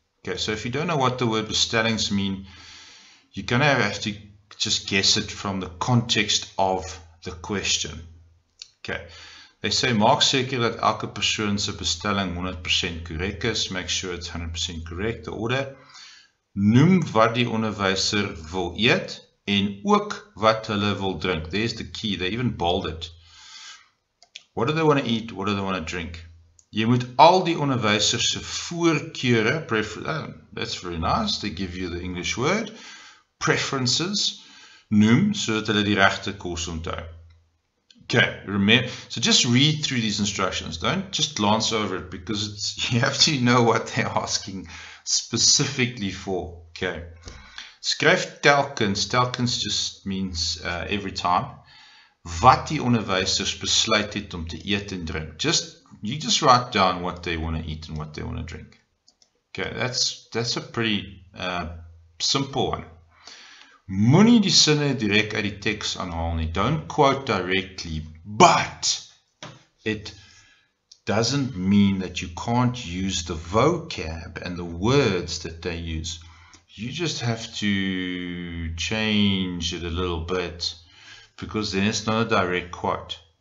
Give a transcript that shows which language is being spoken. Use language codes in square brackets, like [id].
[en] Okay, so if you don't know what the word bestellings mean, you're going to have to just guess it from the context of the question. Okay, they say [af] maak seker dat elke persoon se bestelling 100% korrek is. [en] Make sure it's 100% correct, the order. [af] Noem wat die onderwyser wil eet en ook wat hulle wil drink. [en] There's the key, they even bold it. What do they want to eat? What do they want to drink? [af] Jy moet al die onderwysers se voorkeure, [en] that's very nice, they give you the English word, preferences, [af] noem, sodat hulle die regte kos onthou. [en] Okay, remember, so just read through these instructions. Don't just glance over it, because you have to know what they're asking specifically for. Okay, [af] skryf telkens. [en] Telkens just means every time. [af] Wat die onderwysers besluit het om te eet en drink. [en] You just write down what they want to eat and what they want to drink. Okay, that's a pretty simple one. [af] Moenie die sinne direk uit die teks aanhaal nie. [en] Don't quote directly, but it doesn't mean that you can't use the vocab and the words that they use. You just have to change it a little bit, because then it's not a direct quote.